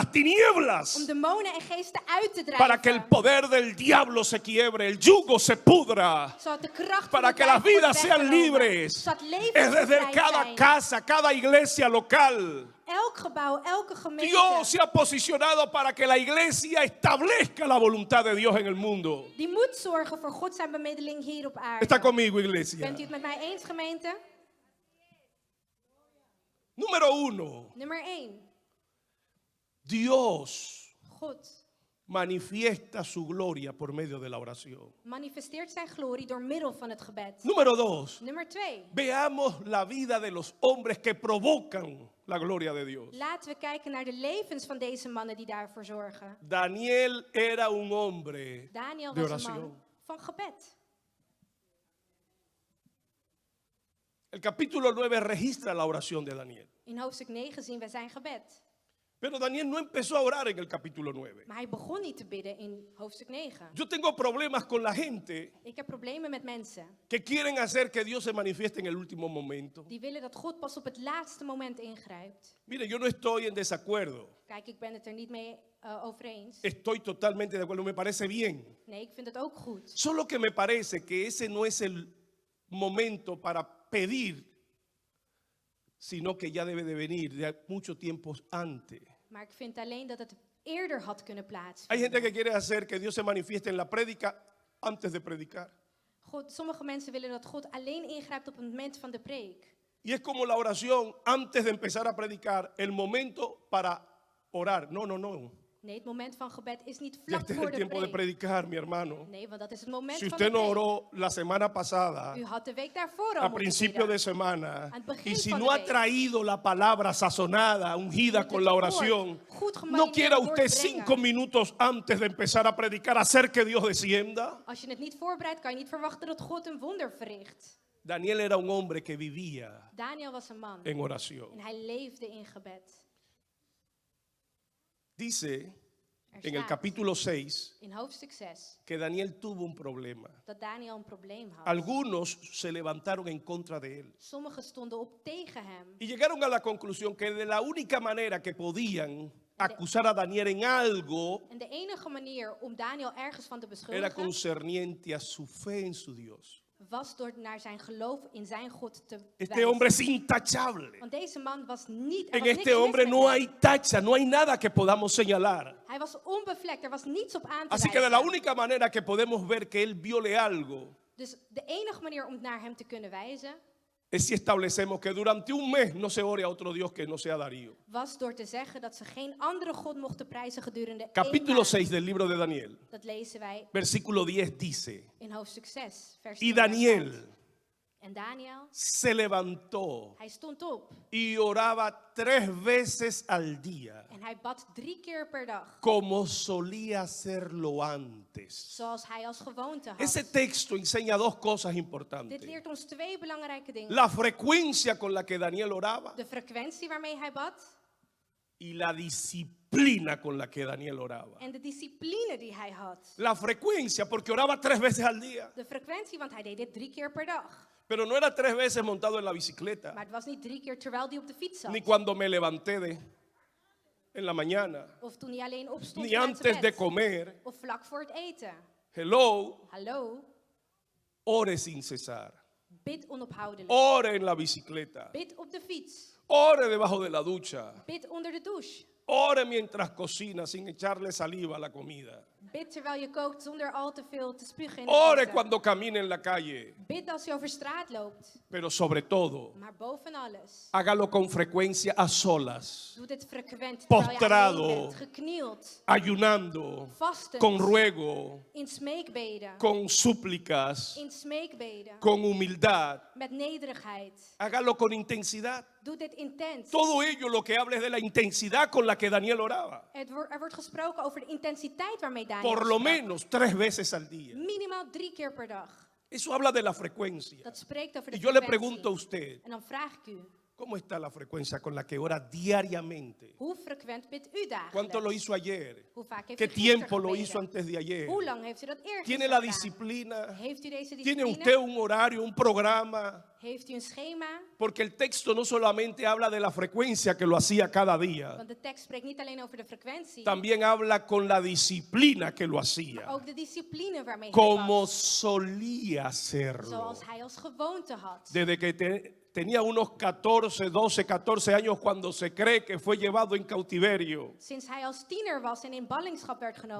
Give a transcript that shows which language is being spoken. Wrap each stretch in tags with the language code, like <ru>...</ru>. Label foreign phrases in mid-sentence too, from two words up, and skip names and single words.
<nl>Om</nl> <es>tinieblas,</es> <nl>demonen en geesten uit te drijven.</nl> <es>para que el poder del diablo se quiebre, el yugo se pudra,</es> <nl>Zodat de kracht</nl> <es>para</es> <nl>van de</nl> <es>que las</es> <nl>duivel</nl> <es>vidas</es> <nl>wordt</nl> <es>sean</es> <nl>weggenomen.</nl> <es>libres.</es> <nl>Zodat levens</nl> <es>Es desde</es> <nl>bevrijd</nl> <es>cada</es> <nl>zijn.</nl> <es>casa, cada iglesia local.</es> <nl>Elk gebouw, elke gemeente.</nl> <es>Dios se ha posicionado para que la iglesia establezca la voluntad de Dios en el mundo.</es> <nl>Die moet zorgen voor God zijn bemiddeling hier op aarde.</nl> <es>¿Está conmigo, iglesia?</es> <nl>Bent u het met mij eens, gemeente?</nl> <es>Número 1,</es> <nl>Nummer 1.</nl> <es>Dios</es> <nl>God</nl> <es>manifiesta su gloria por medio de la oración.</es> <nl>manifesteert zijn glorie door middel van het gebed.</nl> <es>Número 2,</es> <nl>Nummer 2.</nl> <es>veamos la vida de los hombres que provocan la gloria de Dios.</es> <nl>Laten we kijken naar de levens van deze mannen die daarvoor zorgen.</nl> <es>Daniel era un hombre</es> <nl>Daniel</nl> <es>de</es> <nl>was een</nl> <es>oración.</es> <nl>man van gebed.</nl> <es>El capítulo 9 registra la oración de Daniel.</es> <nl>In hoofdstuk 9 zien we zijn gebed.</nl> <es>Pero Daniel no empezó a orar en el capítulo 9.</es> <nl>Maar hij begon niet te bidden in hoofdstuk 9.</nl> <es>Yo tengo problemas con la gente</es> <nl>Ik heb problemen met mensen</nl> <es>que quieren hacer que Dios se manifieste en el último momento.</es> <nl>die willen dat God pas op het laatste moment ingrijpt.</nl> <es>Mire, yo no estoy en desacuerdo.</es> <nl>Kijk, ik ben het er niet mee over eens.</nl> <es>Estoy totalmente de acuerdo, me parece bien.</es> <nl>Nee, ik vind het ook goed.</nl> <es>Solo que me parece que ese no es el momento para pedir, sino que ya debe de venir de mucho tiempo antes.</es> <nl>Maar ik vind alleen dat het eerder had kunnen</nl> <es>Hay gente</es> <nl>plaatsvinden.</nl> <es>que quiere hacer que Dios se manifieste en la prédica antes de predicar.</es> <nl>Sommige mensen willen dat God alleen ingrijpt op het moment van de preek.</nl> <es>Y es como la oración antes de empezar a predicar, el momento para orar. No, no, no.</es> <nl>Nee, het moment van gebed is niet</nl> <es>Ya</es> <nl>vlak</nl> <es>este es</es> <nl>voor</nl> <es>el</es> <nl>de</nl> <es>tiempo de</es> <nl>preek.</nl> <es>predicar, mi hermano.</es> <nl>Nee, want dat is het moment</nl> <es>Si</es> <nl>van de</nl> <es>usted no</es> <nl>preek.</nl> <es>oró la semana pasada,</es> <nl>U had de week daarvoor al</nl> <es>a</es> <nl>moeten</nl> <es>principio</es> <nl>bidden.</nl> <es>de semana,</es> <nl>Al begin</nl> <es>y si</es> <nl>van de</nl> <es>no ha</es> <nl>week.</nl> <es>traído la palabra sazonada, ungida con la oración,</es> <nl>Goed</nl> <es>no</es> <nl>gemarineerd</nl> <es>quiera</es> <nl>woord</nl> <es>usted</es> <nl>brengen.</nl> <es>5 minutos antes de empezar a predicar hacer que Dios descienda.</es> <nl>Als je het niet voorbereidt, kan je niet verwachten dat God een wonder verricht.</nl> <es>Daniel era un hombre que vivía</es> <nl>Daniel was een man</nl> <es>en oración.</es> <nl>en hij leefde in gebed.</nl> <es>Dice</es> <nl>Er</nl> <es>en el</es> <nl>staat</nl> <es>capítulo 6</es> <nl>in hoofdstuk 6</nl> <es>que Daniel tuvo un problema.</es> <nl>dat Daniel een probleem had.</nl> <es>Algunos se levantaron en contra de él</es> <nl>Sommigen stonden op tegen hem.</nl> <es>y llegaron a la conclusión que de la única manera que podían acusar a Daniel en algo</es> <nl>En de enige manier om Daniel ergens van te</nl> <es>era</es> <nl>beschuldigen</nl> <es>concerniente a su fe en su Dios.</es> <nl>was door naar zijn geloof in zijn God te</nl> <es>Este</es> <nl>wijzen.</nl> <es>hombre es intachable.</es> <nl>Want deze man was niet. Er</nl> <es>En</es> <nl>was niks</nl> <es>este</es> <nl>mis</nl> <es>hombre</es> <nl>met</nl> <es>no</es> <nl>hem.</nl> <es>hay tacha, no hay nada que podamos señalar.</es> <nl>Hij was onbevlekt, er was niets op aan te</nl> <es>Así que de</es> <nl>wijzen.</nl> <es>la única manera que podemos ver que él viole algo</es> <nl>Dus de enige manier om naar hem te kunnen wijzen</nl> <es>es si establecemos que durante un mes no se ore a otro Dios que no sea Darío.</es> <nl>was door te zeggen dat ze geen andere God mochten prijzen gedurende 1</nl> <es>Capítulo</es> <nl>maand.</nl> <es>6 del libro de Daniel,</es> <nl>Dat lezen wij</nl> <es>versículo 10 dice,</es> <nl>in hoofdstuk 6, vers 10.</nl> <es>y</es> <nl>daar</nl> <es>Daniel</es> <nl>staat, en Daniel,</nl> <es>se levantó</es> <nl>hij stond op</nl> <es>y oraba 3 veces al día,</es> <nl>en hij bad 3 keer per dag.</nl> <es>como solía hacerlo antes.</es> <nl>Zoals hij als gewoonte had.</nl> <es>Ese texto enseña 2 cosas</es> <nl>Dit</nl> <es>importantes.</es> <nl>leert ons 2 belangrijke dingen.</nl> <es>La frecuencia con la que Daniel oraba</es> <nl>De frequentie waarmee hij bad</nl> <es>y la disciplina con la que Daniel oraba.</es> <nl>en de discipline die hij had.</nl> <es>La frecuencia, porque oraba 3 veces al día,</es> <nl>De frequentie, want hij deed dit 3 keer per dag.</nl> <es>pero no era 3 veces montado en la bicicleta,</es> <nl>Maar het was niet 3 keer terwijl hij op de fiets zat.</nl> <es>ni cuando me levanté en la mañana,</es> <nl>Of toen hij alleen opstond</nl> <es>ni</es> <nl>vanuit zijn</nl> <es>antes de</es> <nl>bed.</nl> <es>comer.</es> <nl>Of vlak voor het eten.</nl> <es>Hello,</es> <nl>Hallo,</nl> <es>ore sin cesar.</es> <nl>bid onophoudelijk.</nl> <es>Ore en la bicicleta.</es> <nl>Bid op de fiets.</nl> <es>Ore debajo de la ducha.</es> <nl>Bid onder de douche.</nl> <es>Ore mientras cocina sin echarle saliva a la comida.</es> <nl>Bid terwijl je kookt zonder al te veel te spugen in het</nl> <es>Ore</es> <nl>eten.</nl> <es>cuando camine en la calle.</es> <nl>Bid als je over straat loopt.</nl> <es>Pero sobre todo,</es> <nl>Maar boven alles,</nl> <es>hágalo con frecuencia a solas,</es> <nl>doe dit frequent terwijl je</nl> <es>Postrado.</es> <nl>alleen bent, geknield,</nl> <es>ayunando,</es> <nl>vastend,</nl> <es>con ruego,</es> <nl>in smeekbeden,</nl> <es>con súplicas,</es> <nl>in smeekbeden,</nl> <es>con humildad.</es> <nl>met nederigheid.</nl> <es>Hágalo con intensidad.</es> <nl>Doe dit intens.</nl> <es>Todo ello lo que habla es de la intensidad con la que Daniel oraba.</es> <nl>Er wordt gesproken over de intensiteit waarmee Daniel</nl> <es>Por lo</es> <nl>sprak.</nl> <es>menos 3 veces al día.</es> <nl>Minimaal 3 keer per dag.</nl> <es>Eso habla de la frecuencia.</es> <nl>Dat spreekt over de</nl> <es>Y yo le</es> <nl>frequentie.</nl> <es>pregunto a usted,</es> <nl>En dan vraag ik u,</nl> <es>¿cómo está la frecuencia con la que ora diariamente?</es> <nl>hoe frequent bidt u dagelijks?</nl> <es>¿Cuánto lo hizo ayer?</es> <nl>Hoe vaak heeft</nl> <es>¿Qué</es> <nl>u gisteren</nl> <es>tiempo lo</es> <nl>gebeden?</nl> <es>hizo antes de ayer?</es> <nl>Hoe lang heeft u dat eergisteren</nl> <es>¿Tiene la</es> <nl>gedaan?</nl> <es>disciplina?</es> <nl>Heeft u deze</nl> <es>¿Tiene</es> <nl>discipline?</nl> <es>usted un horario, un programa?</es> <nl>Heeft u een schema?</nl> <es>Porque el texto no solamente habla de la frecuencia que lo hacía cada día,</es> <nl>Want de tekst spreekt niet alleen over de frequentie,</nl> <es>también habla con la disciplina que lo hacía,</es> <nl>ook de discipline waarmee hij</nl> <es>como</es> <nl>was.</nl> <es>solía hacerlo.</es> <nl>Zoals hij als gewoonte had.</nl> <es>Desde que tenía unos 14, 12, 14 años cuando se cree que fue llevado en cautiverio.</es> <nl>Sinds hij als tiener was en in ballingschap werd genomen,</nl>